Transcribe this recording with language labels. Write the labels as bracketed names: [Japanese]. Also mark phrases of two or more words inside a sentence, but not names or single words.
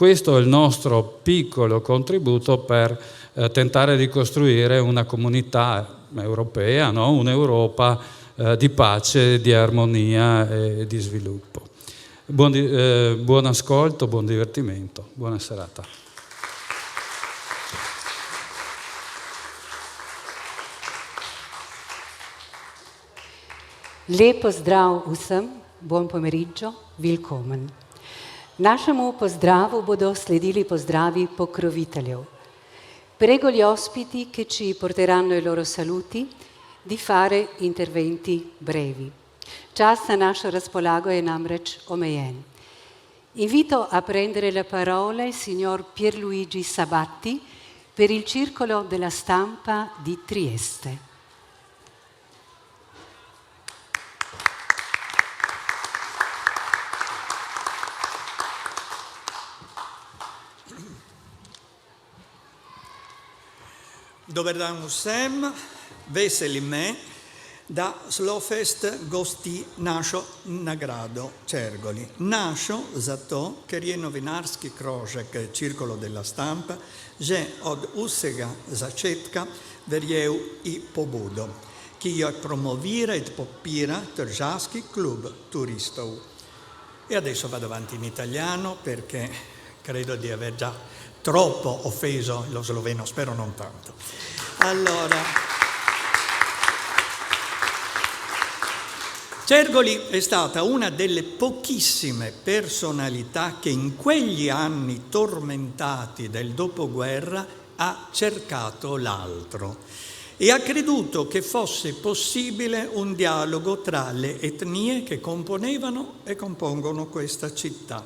[Italian] Questo è il nostro piccolo contributo per tentare di costruire una comunità europea, no? Un'Europa di pace, di armonia e di sviluppo. Buon ascolto, buon divertimento, buona serata. [Slovenian] Lep pozdrav vsem, [Italian] buon pomeriggio, [German] willkommen. [Slovenian] Našemu pozdravu bodo sledili pozdravi pokroviteljev. [Italian] Prego gli ospiti che ci porteranno i loro saluti di fare interventi brevi. [Slovenian] Čas na našo razpolago je namreč omejen. [Italian] Invito a prendere la parola il signor Pierluigi Sabatti per il Circolo della Stampa di Trieste. [Slovenian] Dobar dan vsem, veseli me, da Slofest gosti našo nagrado Čergoli. Našo zato, ker je novinarski krožek Cirkolo della Stampa že od vsega začetka verjel i pobudo, ki jo promovira e podpira Tržavski klub turistov. [Italian] E adesso vado avanti in italiano perché credo di aver già troppo offeso lo sloveno, spero non tanto. Allora, Čergoli è stata una delle pochissime personalità che in quegli anni tormentati del dopoguerra ha cercato l'altro e ha creduto che fosse possibile un dialogo tra le etnie che componevano e compongono questa città.